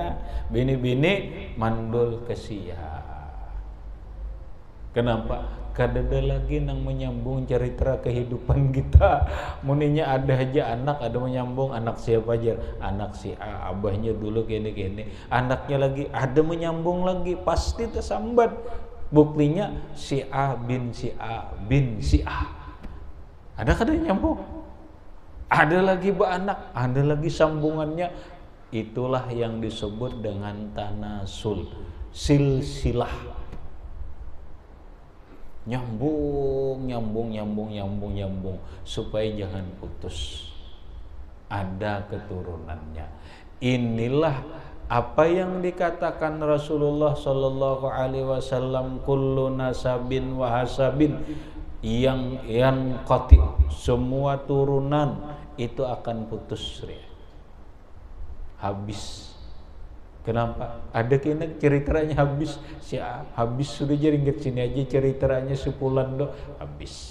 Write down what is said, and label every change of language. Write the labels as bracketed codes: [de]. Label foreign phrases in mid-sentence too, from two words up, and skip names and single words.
[bjn] Bini-bini mandul kesia. Kenapa? Kadada lagi nang menyambung cerita kehidupan kita. Muninya ada aja anak, ada menyambung anak siapa aja, anak si A, abahnya dulu gini. Anaknya lagi ada menyambung lagi, pasti tersambat. Buktinya si A bin si A bin si A. Ada kada nyambung? Ada lagi beranak, ada lagi sambungannya. Itulah yang disebut dengan tanasul, silsilah. Nyambung supaya jangan putus. Ada keturunannya. Inilah apa yang dikatakan Rasulullah [ar] صلى الله عليه وسلم, كل نسب وحسب, [bjn] yang qati, semua turunan itu akan putus, habis. Kenapa? Ada kena ceritanya habis, habis sudah jaringan sini aja ceritanya sepulan do habis.